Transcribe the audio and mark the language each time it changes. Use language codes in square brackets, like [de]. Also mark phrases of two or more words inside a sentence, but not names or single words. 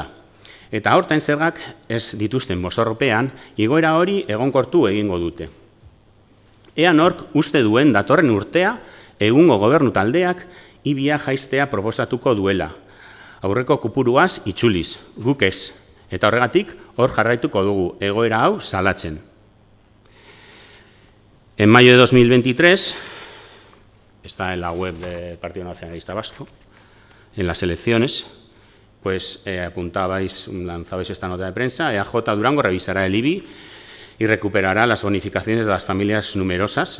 [eu] Eta horten zergak ez dituzten mozorropean, igoera hori egonkortu egingo dute. Ea nork uste duen datorren urtea, egungo gobernu taldeak IBIa jaistea proposatuko duela. Aurreko kopuruaz itzuliz, guk ez. Eta horregatik, hor jarraituko dugu, egoera hau salatzen. [es] En mayo de 2023, está en la web del Partido Nacionalista Vasco, en las elecciones, pues lanzabais esta nota de prensa: EAJ Durango revisará el IBI y recuperará las bonificaciones de las familias numerosas.